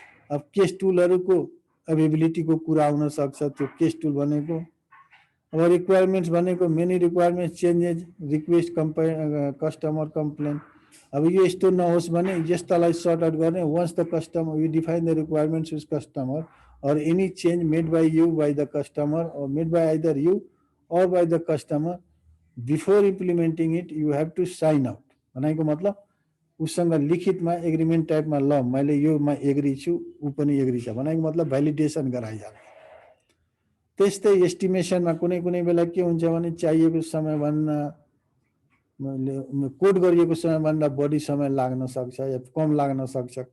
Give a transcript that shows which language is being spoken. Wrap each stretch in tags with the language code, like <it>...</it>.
<ne>अब केस टुलहरूको अवेबिलिटीको कुरा आउन सक्छ। त्यो केस टुल भनेको अब रिक्वायरमेन्ट्स भनेको many requirements changes, request customer complain. अब यो यस्तो नहोस् भने यस्तालाई सर्ट आउट गर्ने।</ne> <en>Once the customer we define the requirements with customer or any change made by you by the customer or made by either you or by the customer, before implementing it you have to sign out।</en> <ne>भनेको मतलब उसँग लिखितमा agreement टाइपमा ल मैले योमा agree छु, ऊ पनि agree छ, भनेको मतलब भ्यालिडेसन गराइहाल्ने। त्यस्तै एस्टिमेसनमा कुनै कुनै बेला के हुन्छ भने चाहिएको समयभन्दा कोड गरिएको समयभन्दा बढी समय लाग्न सक्छ या कम लाग्न सक्छ।</ne>